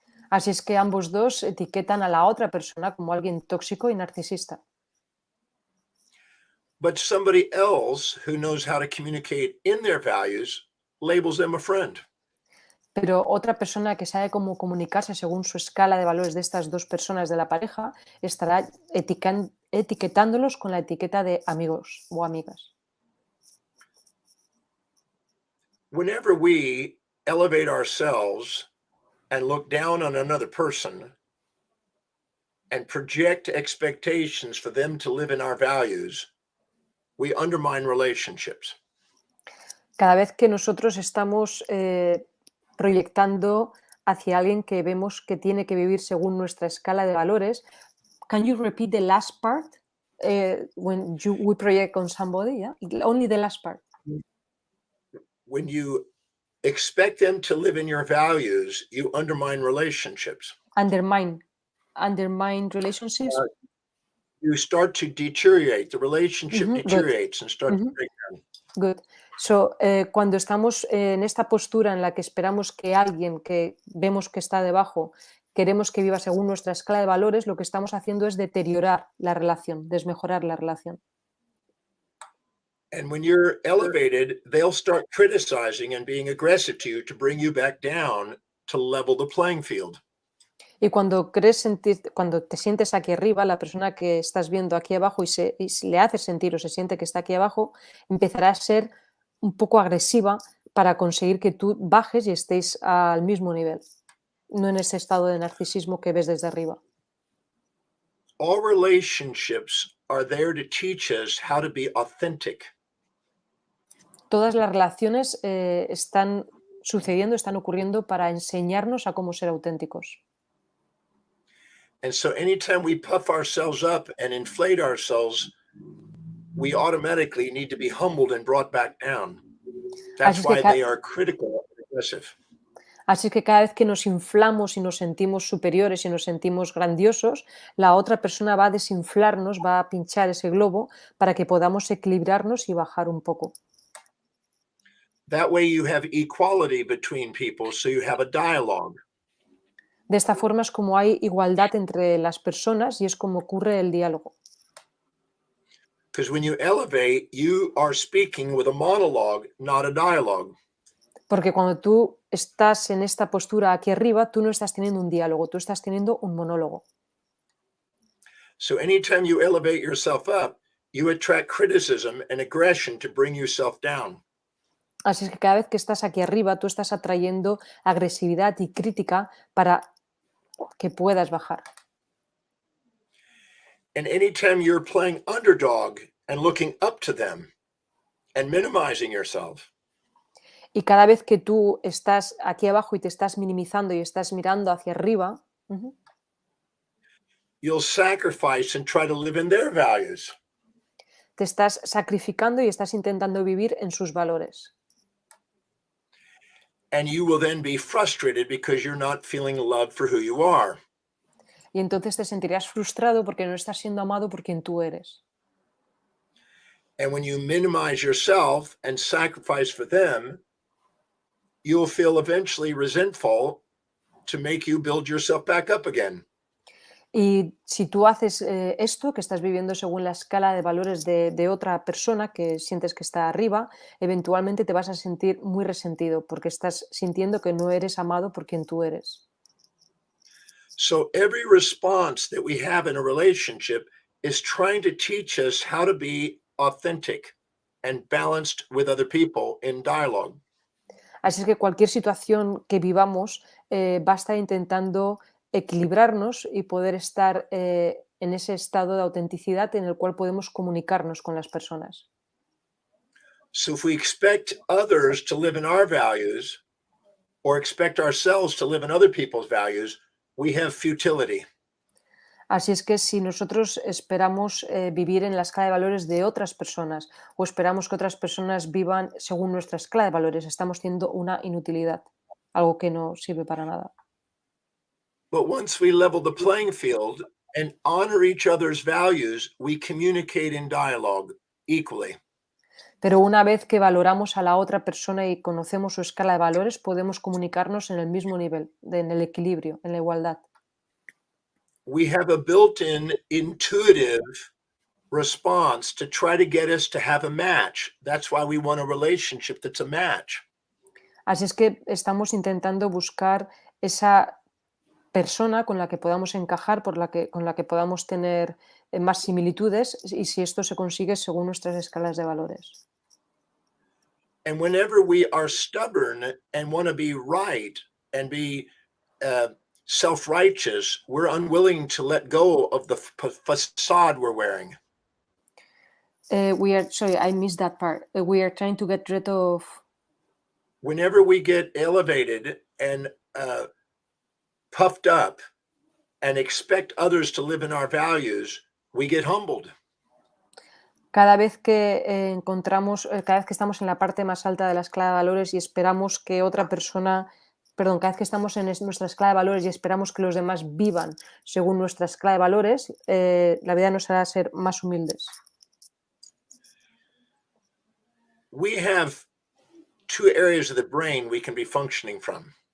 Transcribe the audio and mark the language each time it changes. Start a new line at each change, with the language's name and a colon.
Spanish: Así es que ambos dos etiquetan a la otra persona como alguien tóxico y narcisista.
English: But somebody else who knows how to communicate in their values labels them a friend.
Spanish: Pero otra persona que sabe cómo comunicarse según su escala de valores de estas dos personas de la pareja estará etiquetándolos con la etiqueta de amigos o amigas.
English: Whenever we elevate ourselves and look down on another person, and project expectations for them to live in our values, we undermine relationships.
Spanish: Cada vez que nosotros estamos proyectando hacia alguien que vemos que tiene que vivir según nuestra escala de valores,
English: can you repeat the last part? When we project on somebody, yeah? Only the last part. When you expect them to live in your values, you undermine relationships. Undermine relationships. You start to deteriorate. The relationship Good. deteriorates and starts to break down. Good.
Spanish: So, cuando estamos en esta postura en la que esperamos que alguien que vemos que está debajo, queremos que viva según nuestra escala de valores, lo que estamos haciendo es deteriorar la relación, desmejorar la relación.
English: And when you're elevated, they'll start criticizing and being aggressive to you to bring you back down to level the playing field.
Spanish: Y cuando cuando te sientes aquí arriba, la persona que estás viendo aquí abajo y le hace sentir o se siente que está aquí abajo, empezará a ser un poco agresiva para conseguir que tú bajes y estéis al mismo nivel, no en ese estado de narcisismo que ves desde arriba.
English: All relationships are there to teach us how to be authentic.
Spanish: Todas las relaciones están sucediendo, están ocurriendo para enseñarnos a cómo ser auténticos.
English: And so anytime we puff ourselves up and inflate ourselves, we automatically need to be humbled and brought back down. That's why they are critical and aggressive.
Spanish: Así que cada vez que nos inflamos y nos sentimos superiores y nos sentimos grandiosos, la otra persona va a desinflarnos, va a pinchar ese globo para que podamos equilibrarnos y bajar un poco.
English: That way you have equality between people, so you have a dialogue.
Spanish: De esta forma es como hay igualdad entre las personas y es como ocurre el diálogo.
English: Because when you elevate, you are speaking with a monologue, not a dialogue.
Spanish: Porque cuando tú estás en esta postura aquí arriba, tú no estás teniendo un diálogo, tú estás teniendo un monólogo.
English: So anytime you elevate yourself up, you attract criticism and aggression to bring yourself down.
Spanish: Así es que cada vez que estás aquí arriba, tú estás atrayendo agresividad y crítica para que puedas bajar.
English: And anytime you're playing underdog and looking up to them and minimizing yourself,
Spanish: y cada vez que tú estás aquí abajo y te estás minimizando y estás mirando hacia arriba,
English: you'll sacrifice and try to live in their values.
Spanish: Te estás sacrificando y estás intentando vivir en sus valores.
English: And you will then be frustrated because you're not feeling loved for who you are.
Spanish: Y entonces te sentirás frustrado porque no estás siendo amado por quien tú eres.
English: And when you minimize yourself and sacrifice for them, you'll feel eventually resentful to make you build yourself back up again.
Spanish: Y si tú haces esto, que estás viviendo según la escala de valores de otra persona que sientes que está arriba, eventualmente te vas a sentir muy resentido porque estás sintiendo que no eres amado por quien tú eres.
English: So every response that we have in a relationship is trying to teach us how to be authentic and balanced with other people in dialogue.
Spanish: Así es que cualquier situación que vivamos va a estar intentando equilibrarnos y poder estar en ese estado de autenticidad en el cual podemos comunicarnos con las personas.
English: So if we expect others to live in our values or expect ourselves to live in other people's values, we have futility.
Spanish: Así es que si nosotros esperamos vivir en la escala de valores de otras personas o esperamos que otras personas vivan según nuestra escala de valores, estamos teniendo una inutilidad, algo que no sirve para nada.
English: But once we level the playing field and honor each other's values, we communicate in dialogue equally.
Spanish: Pero una vez que valoramos a la otra persona y conocemos su escala de valores, podemos comunicarnos en el mismo nivel, en el equilibrio, en la igualdad.
English: We have a built-in intuitive response to try to get us to have a match. That's why we want a relationship that's a match.
Spanish: Así es que estamos intentando buscar esa persona con la que podamos encajar, con la que podamos tener más similitudes, y si esto se consigue según nuestras escalas de valores.
English: And whenever we are stubborn and want to be right and be self-righteous, we're unwilling to let go of the facade we're wearing. Sorry, I missed that part. We are trying to get rid of. Whenever we get elevated and puffed up and expect others to live in our values, we get humbled.
Spanish: Cada vez que cada vez que estamos en la parte más alta de la escala de valores y esperamos que otra persona, perdón, cada vez que estamos en nuestra escala de valores y esperamos que los demás vivan según nuestra escala de valores, la vida nos hará ser más humildes.
English: We have two areas of the brain we can be functioning from.